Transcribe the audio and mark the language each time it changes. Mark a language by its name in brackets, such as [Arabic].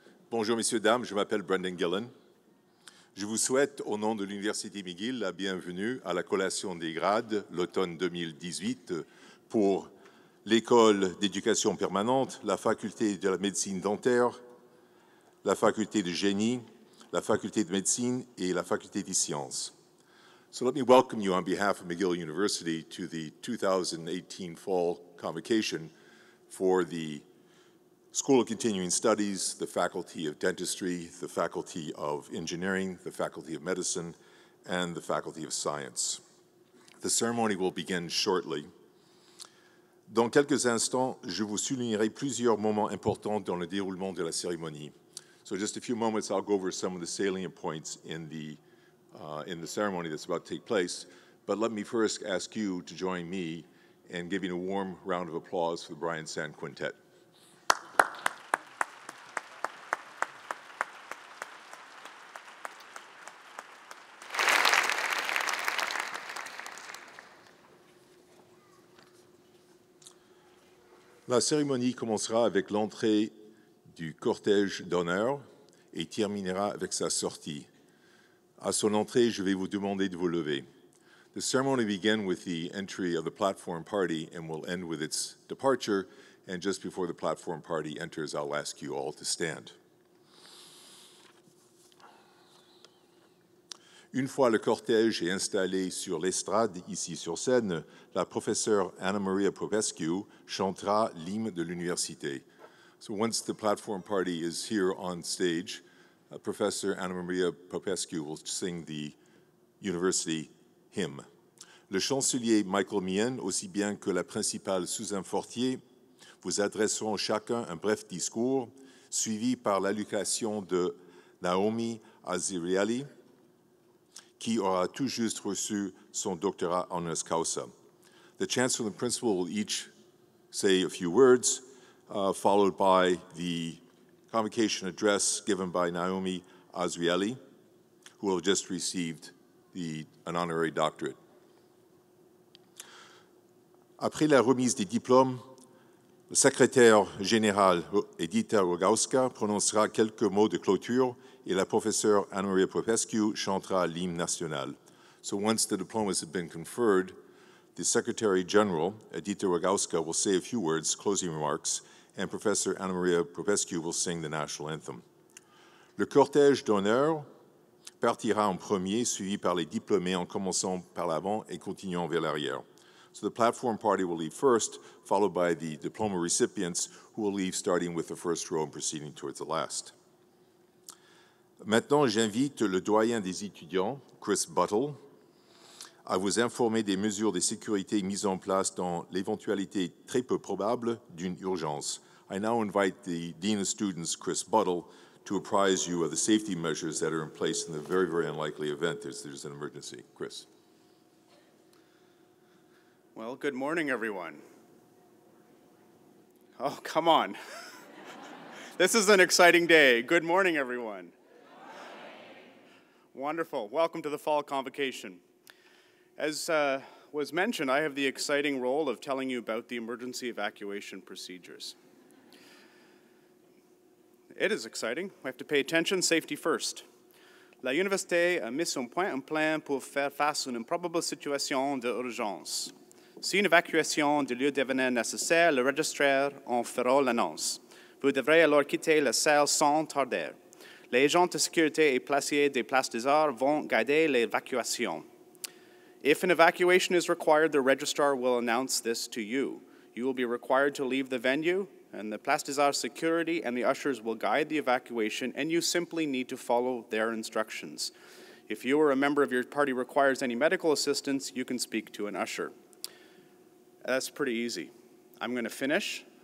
[French] Bonjour, messieurs, dames, je m'appelle Brendan Gillen. Je vous souhaite, au nom de l'Université McGill, la bienvenue à la collation des grades l'automne 2018 pour l'École d'éducation permanente, la Faculté de la médecine dentaire, la Faculté de génie, la Faculté de médecine et la Faculté des sciences. [English] So let me welcome you on behalf of McGill University to the 2018 Fall Convocation for the School of Continuing Studies, the Faculty of Dentistry, the Faculty of Engineering, the Faculty of Medicine, and the Faculty of Science. The ceremony will begin shortly. [French] Dans quelques instants, je vous soulignerai plusieurs moments importants dans le déroulement de la cérémonie. [English] So just a few moments, I'll go over some of the salient points in the ceremony that's about to take place. But let me first ask you to join me in giving a warm round of applause for the Brian Sand Quintet. [French] La cérémonie commencera avec l'entrée du cortège d'honneur et terminera avec sa sortie. À son entrée, je vais vous demander de vous lever. [English] The ceremony will begin with the entry of the platform party and will end with its departure. And just before the platform party enters, I'll ask you all to stand. [French] Une fois le cortège est installé sur l'estrade, ici sur scène, la professeure Anna Maria Popescu chantera l'hymne de l'université. [English] So once the platform party is here on stage, Professor Anna Maria Popescu will sing the university hymn. [French] Le chancelier Michael Meehan, aussi bien que la principale Suzanne Fortier, vous adresseront chacun un bref discours, suivi par l'allocution de Naomi Aziriali, qui aura tout juste reçu son doctorat honoris causa. [English] The chancellor and the principal will each say a few words, followed by the convocation address given by Naomi Azrieli, who will have just received an honorary doctorate. [French] Après la remise des diplômes, le secrétaire général Edita Rogowska prononcera quelques mots de clôture et la professeure Anna-Maria Popescu chantera l'hymne national. [English] So once the diplomas have been conferred, the Secretary General, Edita Rogowska, will say a few words, closing remarks, and Professor Anna-Maria Popescu will sing the national anthem. [French] Le cortège d'honneur partira en premier, suivi par les diplômés en commençant par l'avant et continuant vers l'arrière. [English] So the platform party will leave first, followed by the diploma recipients, who will leave starting with the first row and proceeding towards the last. [French] Maintenant, j'invite le doyen des étudiants, Chris Buttle, à vous informer des mesures de sécurité mises en place dans l'éventualité très peu probable d'une urgence. [English] I now invite the Dean of Students, Chris Buttle, to apprise you of the safety measures that are in place in the very, very unlikely event there's an emergency. Chris. Well, good morning, everyone. Oh, come on. This is an exciting day. Good morning, everyone. Wonderful. Welcome to the Fall Convocation. As was mentioned, I have the exciting role of telling you about the emergency evacuation procedures. It is exciting. We have to pay attention. Safety first. [French] La Université a mis un point en plan pour faire face à une improbable situation d'urgence. Si une évacuation du lieu devenait nécessaire, le registraire en fera l'annonce. Vous devrez alors quitter la salle sans tarder. Les agents de sécurité et placiers des places des arts vont guider l'évacuation. [English] If an evacuation is required, the registrar will announce this to you. You will be required to leave the venue, and the Place des Arts security and the ushers will guide the evacuation, and you simply need to follow their instructions. If you or a member of your party requires any medical assistance, you can speak to an usher. That's pretty easy. I'm going to finish.